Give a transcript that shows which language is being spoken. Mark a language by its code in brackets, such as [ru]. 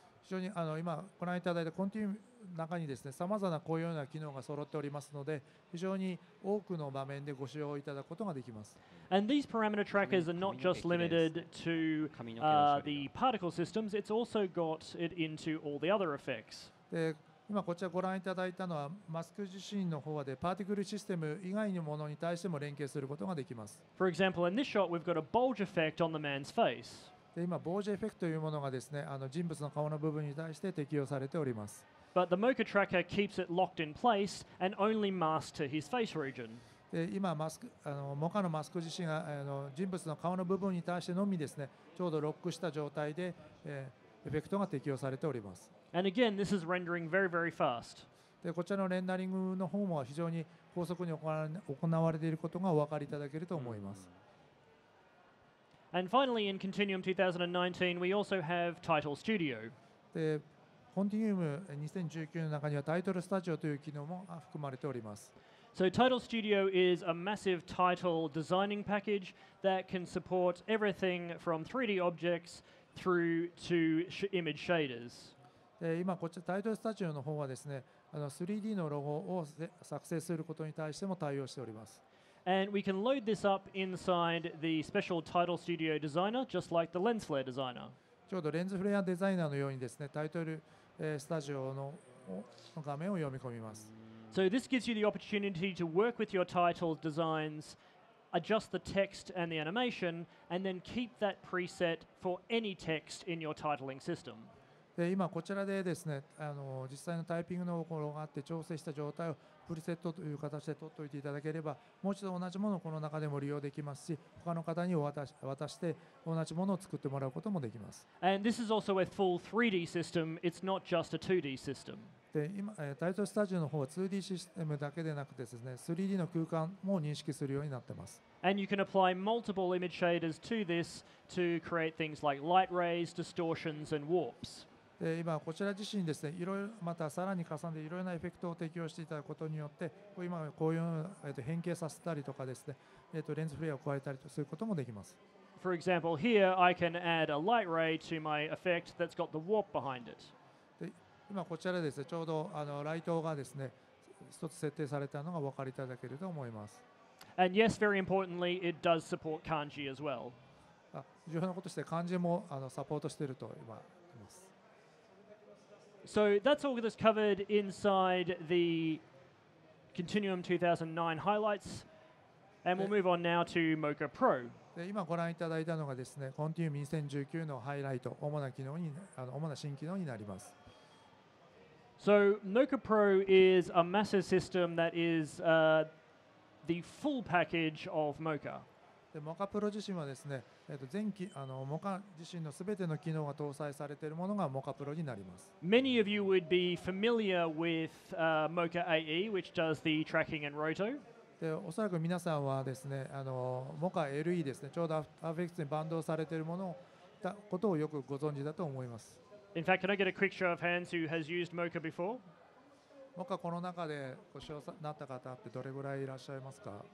[ja] 非常に今ご覧いただいたコンティニュームの中にですね、様々なこういうような機能が揃っておりますので、非常に多くの場面でご使用いただくことができます。 [en] And these parameter trackers are not just limited to the particle systems, it's also got it into all the other effects. [ja] で今こちらご覧いただいたのはマスク自身の方でパーティクルシステム以外のものに対しても連携することができます。 [en] For example, in this shot, we've got a bulge effect on the man's face. [ja] で今、ボージエフェクトというものがですね、人物の顔の部分に対して適用されております。 [en] But the Mocha tracker keeps it locked in place and only masks to his face region. [ja] で今モカのマスク自身が人物の顔の部分に対してのみですね、ちょうどロックした状態で、エフェクトが適用されております。 [en] And again, this is rendering very, very fast. [ja] でこちらのレンダリングの方も非常に高速に行われていることがお分かりいただけると思います。 [en] And finally, in Continuum 2019, we also have Title Studio. [ja] でコンティニウム2019の中にはタイトルスタジオという機能も含まれております。 [en] So Title Studio is a massive title designing package that can support everything from 3D objects through to image shaders. [ja] 今こちらタイトルスタジオの方はですね、3D のロゴを作成することに対しても対応しております。 [en] And we can load this up inside the special Title Studio designer, just like the lens flare designer. [ja] ちょうどレンズフレアデザイナーのようにですね、タイトルスタジオの画面を読み込みます。 [en] So this gives you the opportunity to work with your title designs, adjust the text and the animation, and then keep that preset for any text in your titling system. [ja] で今こちらでですね、実際のタイピングのところがあって調整した状態をプリセットという形で取っておいていただければ、もう一度同じものをこの中でも利用できますし、他の方に渡して同じものを作ってもらうこともできます。 [en] And this is also a full 3D system. It's not just a 2D system. [ja] で今タイトルスタジオの方は 2D システムだけでなくてですね、3D の空間も認識するようになっています。 [en] And you can apply multiple image shaders to this to create things like light rays, distortions, and warps. [ja] で今こちら自身ですね、いろいろまたさらに重ねていろいろなエフェクトを適用していただくことによって、今こういう変形させたりとかですね、レンズフレアを加えたりとすることもできます。 [en] For example, here I can add a light ray to my effect that's got the warp behind it. [ja] で今こちらですね、ちょうどライトがですね、一つ設定されたのがお分かりいただけると思います。 [en] And yes, very importantly, it does support kanji as well. [ja] 重要なこととして漢字もサポートしていると今言います。 [en] So that's all that's covered inside the Continuum 2009 highlights, and we'll move on now to Mocha Pro. [ja] で今ご覧いただいたのがですね、コンティニウム2019のハイライト、主な新機能になります。 [en] So Mocha Pro is a massive system that is the full package of Mocha. [ja] でモカプロ自身はですね、モカ自身のすべての機能が搭載されているものがモカプロになります。 [en] Many of you would be familiar with Mocha AE, which does the tracking and roto. [ja] でおそらく皆さんはですね、モカ LE ですね、ちょうどFX にバンドされているものことをよくご存知だと思います。 [en] In fact, can I get a quick show of hands who has used Mocha before? [ja] モカこの中でご使用になった方ってどれぐらいいらっしゃいますか？